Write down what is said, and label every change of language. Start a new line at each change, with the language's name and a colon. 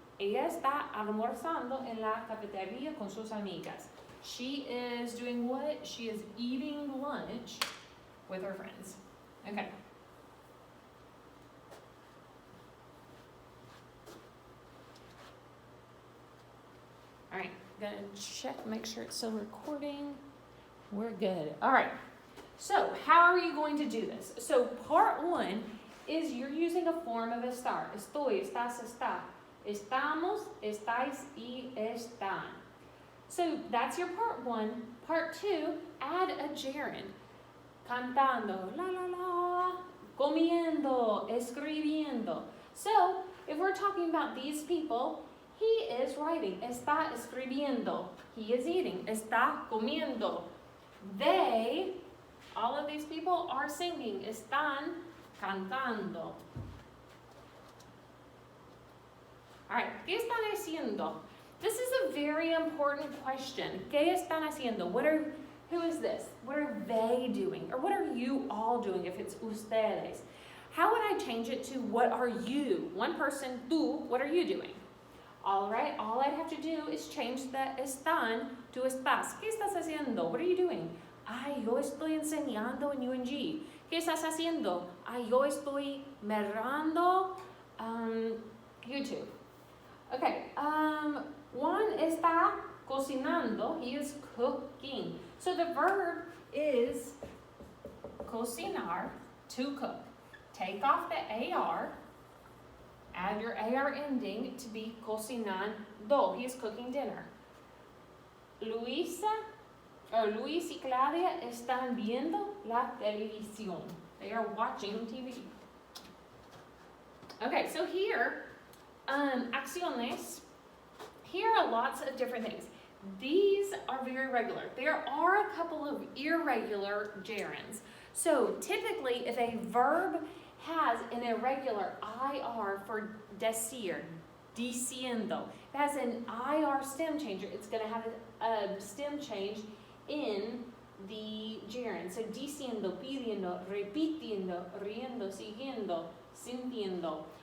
Spanish: Ella está almorzando en la cafetería con sus amigas.
English: She is doing what? She is eating lunch with her friends. Okay. All right, gonna check, make sure it's still recording. We're good. All right. So how are you going to do this? So part one is you're using a form of estar.
Spanish: Estoy, estás, está. Estamos, estáis, y están.
English: So that's your part one. Part two, add a gerund.
Spanish: Cantando, la la la, comiendo, escribiendo.
English: So if we're talking about these people, he is writing.
Spanish: Está escribiendo.
English: He is eating.
Spanish: Está comiendo.
English: They, all of these people are singing.
Spanish: Están cantando.
English: All right,
Spanish: ¿qué están haciendo?
English: This is a very important question.
Spanish: ¿Qué están haciendo?
English: Who is this? What are they doing? Or what are you all doing if it's ustedes? How would I change it to what are you? One person, tú, what are you doing? All right, all I'd have to do is change the están to estás.
Spanish: ¿Qué estás haciendo?
English: What are you doing?
Spanish: Ay, yo estoy enseñando en UNG. ¿Qué estás haciendo? Ay, yo estoy mirando YouTube. Okay, Juan está cocinando.
English: He is cooking. So the verb is cocinar, to cook. Take off the AR. Add your AR ending to be cocinando. He is cooking dinner.
Spanish: Luis y Claudia están viendo la televisión.
English: They are watching TV. Okay, so here, acciones, here are lots of different things. These are very regular. There are a couple of irregular gerunds. So typically, if a verb has an irregular IR for decir, diciendo, it has an IR stem changer, it's going to have a stem change in the gerund.
Spanish: So diciendo, pidiendo, repitiendo, riendo, siguiendo, sintiendo.